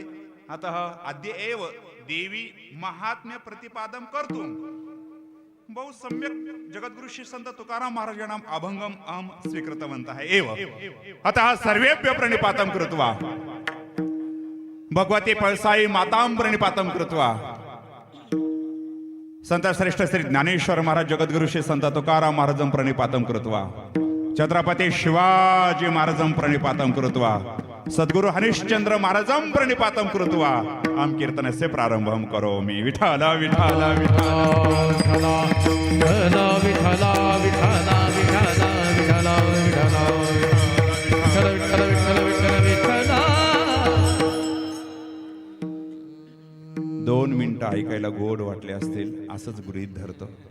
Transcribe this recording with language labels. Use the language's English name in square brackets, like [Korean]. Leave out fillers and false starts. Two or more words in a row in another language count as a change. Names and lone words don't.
[Sanskrit] अतः अद्य एव देवी महात्म्य प्रतिपादन कर्तुं बहु सम्यक् जगद्गुरु श्री संत तुकाराम महाराजानाम् अभंगम् अहं स्वीकृतवन्तः एव. अतः सर्वेभ्यः प्रणिपातं कृत्वा भगवती पळसाई मातां प्रणिपातं कृत्वा संत श्रेष्ठ श्री ज्ञानेश्वर महाराज जगद्गुरु श्री संत तुकाराम महाराजं प्रणिपातं कृत्वा छत्रपती शिवाजी महाराजं प्रणिपातं कृत्वा सद्गुरु हरिश्चंद्र महाराजं प्रणिपातं कृत्वा आम कीर्तनस्य प्रारंभं करोमि. [Marathi] विठ्ठल विठ्ठल विठ्ठल दोन मिनिटं ऐकायला गोड वाटले असतील असंच गृहीत धरतो.